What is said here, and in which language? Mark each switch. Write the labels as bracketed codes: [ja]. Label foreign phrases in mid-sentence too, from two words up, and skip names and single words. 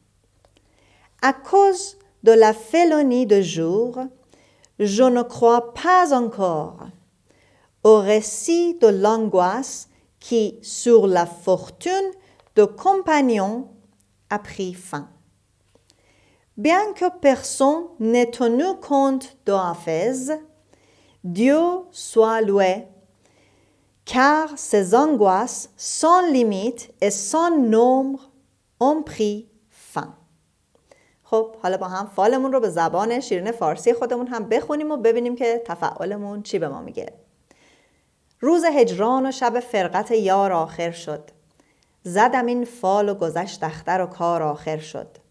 [fr] À cause de la félonie de jour, je ne crois pas encore au récit de l'angoisse qui, sur la fortune de compagnons, a pris fin. Bien que personne n'ait tenu compte de Hafez, Dieu soit loué, car ces angoisses sans limite et sans nombre ont pris fin. [fa] خب حالا با هم فالمون رو به زبان شیرین فارسی خودمون هم بخونیم و ببینیم که تفاعلمون چی به ما میگه. روز هجران و شب فرقت یار آخر شد. زدم این فال و گذشت اختر و کار آخر شد.